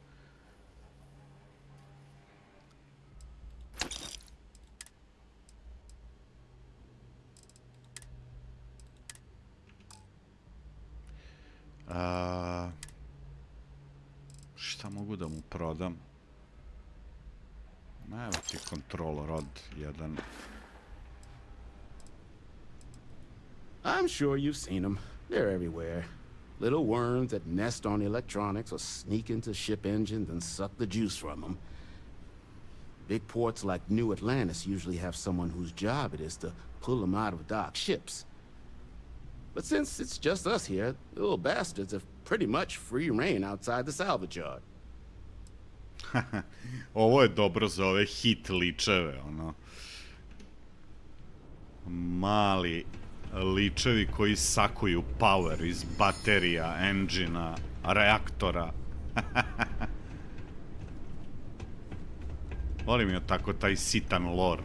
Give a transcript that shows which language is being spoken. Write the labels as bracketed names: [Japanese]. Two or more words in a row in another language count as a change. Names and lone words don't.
[Serbian] Šta mogu da mu prodam? Evo ti [English] kontrol rod [Serbian] 1. [English] I'm sure you've seen them. They're everywhere. Little worms that nest on electronics or sneak into ship engines and suck the juice from them. Big ports like New Atlantis usually have someone whose job it is to pull them out of docked ships. But since it's just us here, the little bastards have pretty much free reign outside the salvage yard. [Serbian] Ovo je dobro za ove hit ličeve, ono. Mali ličevi koji sakuju power iz baterija, engina, reaktora. Volim ja tako taj sitan lore.